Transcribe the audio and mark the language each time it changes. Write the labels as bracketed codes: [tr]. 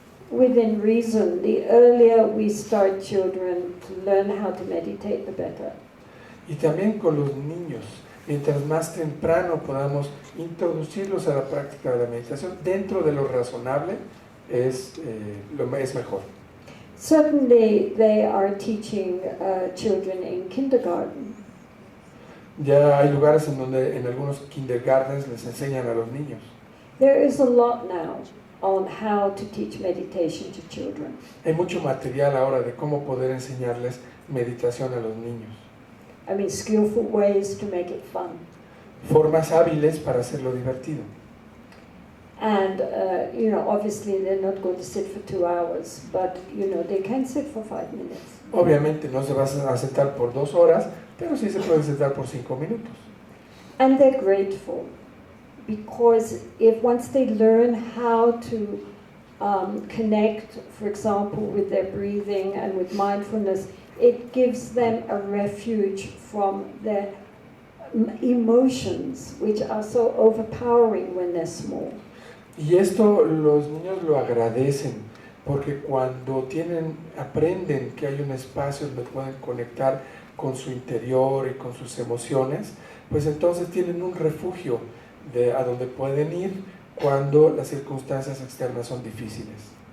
[en] Within reason, the earlier we start children to learn how to meditate, the better. [es] Y también con los niños, mientras más temprano podamos introducirlos a la práctica de la meditación, dentro de lo razonable, es mejor. [en] Certainly they are teaching children in kindergarten. [es] Ya hay lugares en donde en algunos kindergartens les enseñan a los niños. [en] There is a lot now on how to teach meditation to children. [es] Hay mucho material ahora de cómo poder enseñarles meditación a los niños. [en] I mean, skillful ways to make it fun. [es] Formas hábiles para hacerlo divertido. [en] And, obviously they're not going to sit for 2 hours, but, they can sit for 5 minutes. [es] Obviamente no se va a sentar por 2 horas, pero sí se puede sentar por 5 minutos. [en] And they're grateful, because once they learn how to connect, for example, with their breathing and with mindfulness, it gives them a refuge from their emotions, which are so overpowering when they're small. [es] Y esto los niños lo agradecen, porque cuando aprenden que hay un espacio donde pueden conectar con su interior y con sus emociones, pues entonces tienen un refugio a donde pueden ir cuando las circunstancias externas son difíciles.